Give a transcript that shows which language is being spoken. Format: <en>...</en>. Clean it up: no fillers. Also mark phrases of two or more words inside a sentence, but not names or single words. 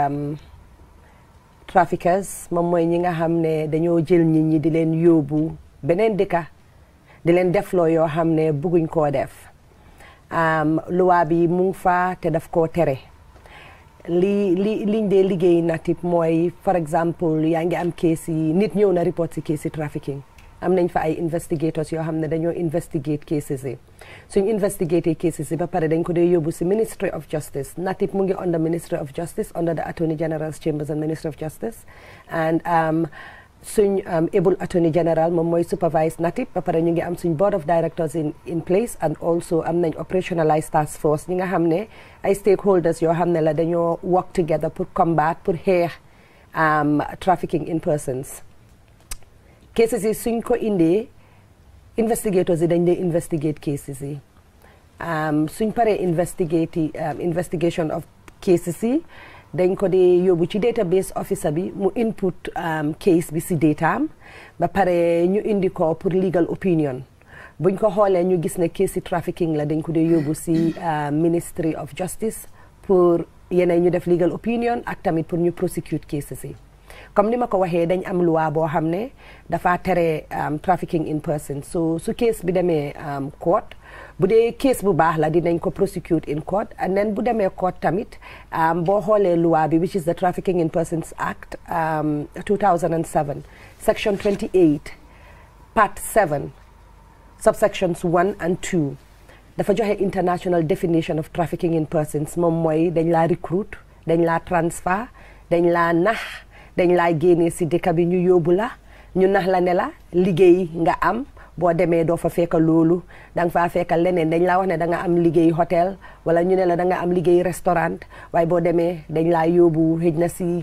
<wo>traffickers moom mooy ñi nga xam ne dañoo jël nit ñi di leen yóbbu beneen dëkka di leen defloo yoo xam ne bëgguñ koo def loi bi mu ngi fa te daf koo tere liñ dee liggéey NATIP mooy</wo> <fr>for exemple</fr> <wo>yaa ngi am case yi nit ñëw na report si case yi trafficking am nañ fa ay investigators yoo xam ne dañoo</wo> <en>investigate cases</en> <wo>yi suñ</wo> <en>investigate cases</en> <wo>yi ba pare dañ ko dee yóbbu si Ministry of Justice NATIP mu ngi</wo> <en>under Ministry of Justice under the Attorney General's Chambers and Ministry of Justice and</en> <wo>suñ able Attorney General moom mooy supervise NATIP ba pare ñu ngi am suñ</wo> <en>board of directors in place and also</en> <wo>am nañ</wo> <en>operationalized task force</en> <wo>ñi nga xam ne ay stakeholders yoo xam ne la dañoo</wo> <en>work together</en> <wo>pour combat pour xeex</wo> <en>trafficking in persons cases</en> <wo>yi suñ ko indee investigators yi dañ dee</wo> <en>investigate cases</en> <wo>yi suñ paree</wo> <en>investigation of cases</en> <wo>yi dañ ko dee yóbbu ci</wo> <en>database officer</en> <wo>bi mu</wo> <en>input case</en> <wo>bi si dataam ba pare ñu indi ko pour</wo> <en>legal opinion</en> <wo>buñ ko xoolee ñu gis ne case si trafficking la dañ ko dee yóbbu si Ministry of Justice pour yeneen ñu def</wo> <en>legal opinion</en> <wo>ak tamit pour ñu</wo> <en>prosecute cases</en> <wo>yi comme ni ma ko waxee dañ am loi boo xam ne dafa tere</wo> <en>trafficking in persons</en> <wo>so su case bi demee court bu dee case bu baax la dinañ ko</wo> <en>prosecute in court and then</en> <wo>bu demee court tamit boo xoolee loi bi</wo> <en>which is the Trafficking in Persons Act 2007 section 28 part 7 subsections 1 and 2</en> <wo>dafa joxe</wo> <en>international definition of trafficking in persons</en> <wo>moom mooy dañ laa recruit dañ laa transfer dañ laa nax dañ laa génnee si dëkk bi ñu yóbbu la ñu nax la ne la liggéey nga am boo demee doo fa fekk loolu da nga faa fekk leneen dañ laa wax ne da nga am liggéey hôtel wala ñu ne la da nga am liggéey restaurant waaye boo demee dañ laa yóbbu xëj na si</wo>